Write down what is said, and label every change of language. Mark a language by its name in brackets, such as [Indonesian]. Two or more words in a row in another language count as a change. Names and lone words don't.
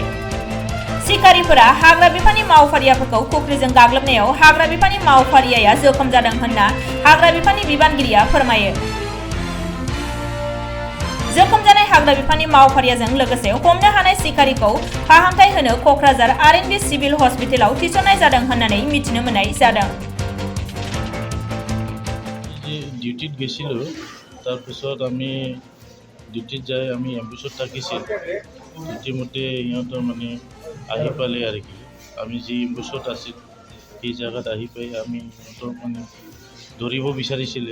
[Bodo] सिखारिफोरा हाग्रा बिफाननि मावफारियाफोरखौ खुख्रिजों गाग्लोबनायाव हाग्रा बिफाननि मावफारियाया जोखोम जादों होनना हाग्रा बिफाननि बिबानगिरिया फोरमायो। जोखोम जानाय हाग्रा बिफाननि मावफारियाजों लोगोसे हमनो हानाय सिखारिखौ फाहामथाय होनो कक्राझार आर.एन.बि. सिभिल हस्पिटालाव थिसननाय जादों होननानै मिथिनो मोननाय जादों। [Assamese] ডিউটিত গেছিলোঁ, তাৰপিছত আমি ডিউটিত যাই আমি এম্বুছত থাকিছিল। ইতিমধ্যে সিহঁতৰ মানে আহি পালে আৰু কি আমি যি এম্বুছত আছিল সেই জেগাত আহি পাই আমি সিহঁতক মানে ধৰিব বিচাৰিছিলে।